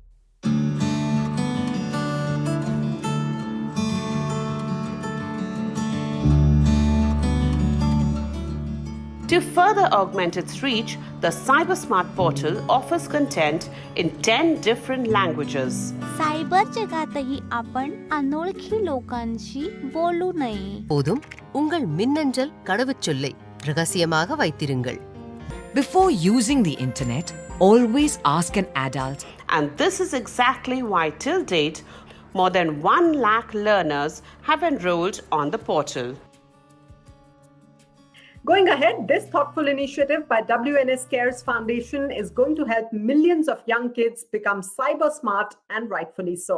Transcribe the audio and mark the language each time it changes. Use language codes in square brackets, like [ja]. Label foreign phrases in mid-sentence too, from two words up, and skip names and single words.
[en] To further augment its reach, the CyberSmart portal offers content in 10 different languages. [mr] सायबर जगातही आपण अनोळखी लोकांशी बोलू नये. [ta] போதும் உங்கள் மின்னஞ்சல் கடவுச்சொல்லை ரகசியமாக வைத்திருங்கள். [en] Before using the internet, always ask an adult. And this is exactly why till date, more than 1 lakh learners have enrolled on the portal. Going ahead, this thoughtful initiative by WNS Cares Foundation is going to help millions of young kids become cyber smart, and rightfully so.